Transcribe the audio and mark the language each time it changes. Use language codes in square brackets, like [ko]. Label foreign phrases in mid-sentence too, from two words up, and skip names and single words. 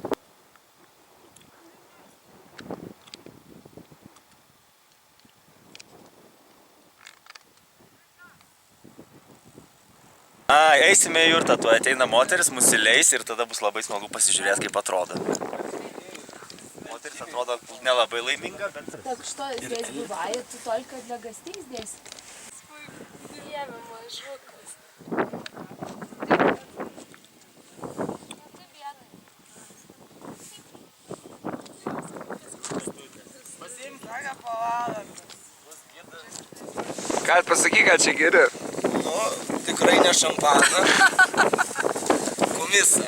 [lt] Eisime į jurtą, tu ateina moteris, mus įleis ir tada bus labai smagu pasižiūrėti, kaip atrodo. Moteris atrodo nelabai laiminga, bet... [ru] Так что здесь бывает только для гостей здесь? [lt] Диeve, mano žukas. Ką pasakyk, ką čia geri? Nu, tikrai ne šampaną. Kumisa.